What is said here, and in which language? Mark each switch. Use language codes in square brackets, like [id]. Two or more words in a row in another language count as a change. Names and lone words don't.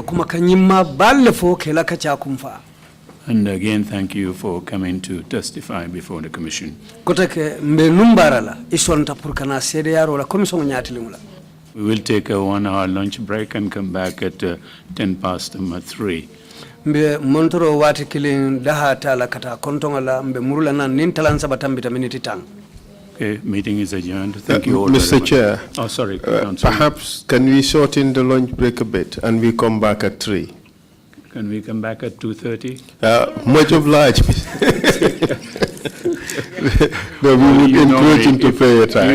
[en] And again, thank you for coming to testify before the Commission. We will take a 1 hour lunch break and come back at 3:10. [man] Mbe montoro wati kilin daha tala kata kontongola mbe murula nan nin talan sabatambita miniti tang. [en] Okay, meeting is adjourned. Thank you all Mr. very much. Chair, Oh, sorry. Perhaps can we shorten the lunch break a bit and we come back at 3? Can we come back at 2:30? Much obliged. No, we would encourage him to pay your time.